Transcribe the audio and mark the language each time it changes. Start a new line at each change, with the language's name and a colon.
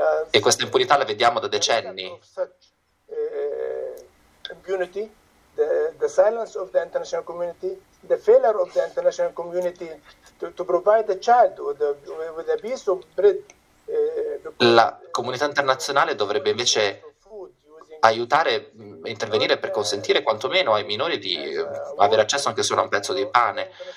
Italian: E questa impunità la vediamo da decenni.
English: The silence of the international community, the failure of the international community to provide a child or with a piece of bread.
Italian: La comunità internazionale dovrebbe invece aiutare, intervenire per consentire quantomeno ai minori di avere accesso anche solo a un pezzo di pane.